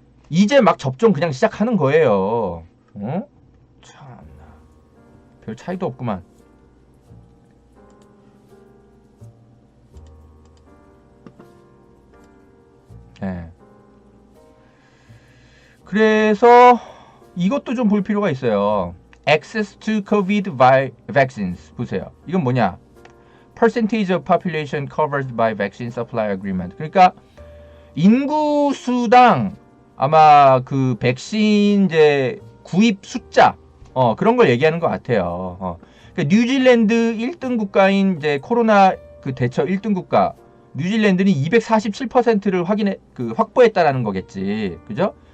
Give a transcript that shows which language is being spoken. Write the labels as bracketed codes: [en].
[ko] 이제 막 접종 그냥 시작하는 거예요. 참나. 별 차이도 없구만. 예. 그래서 이것도 좀 볼 필요가 있어요. [en] Access to COVID vaccines. [ko] 보세요. 이건 뭐냐? [en] Percentage of population covered by vaccine supply agreement. [ko] 그러니까 인구 수당 아마 그 백신 이제 구입 숫자 그런 걸 얘기하는 것 같아요. 그러니까 뉴질랜드 1등 국가인 이제 코로나 그 대처 1등 국가 뉴질랜드는 247%를 확보했다라는 거겠지. 그죠?